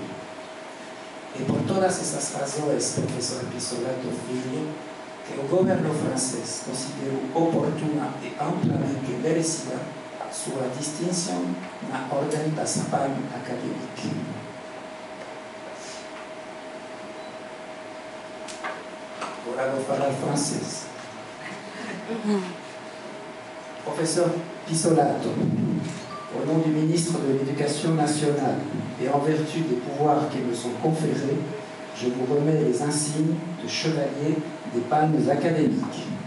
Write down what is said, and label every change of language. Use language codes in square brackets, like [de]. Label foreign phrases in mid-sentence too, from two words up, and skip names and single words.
[pt] E por todas essas razões, professor Pissolato Filho, que o governo francês considerou oportuna e amplamente merecida sua distinção na ordem da Palme académique. Agora vou falar francês. [fr] Professeur Pissolato, au nom du ministre de l'Éducation nationale et en vertu des pouvoirs qui me sont conférés, je vous remets les insignes de chevalier des palmes académiques.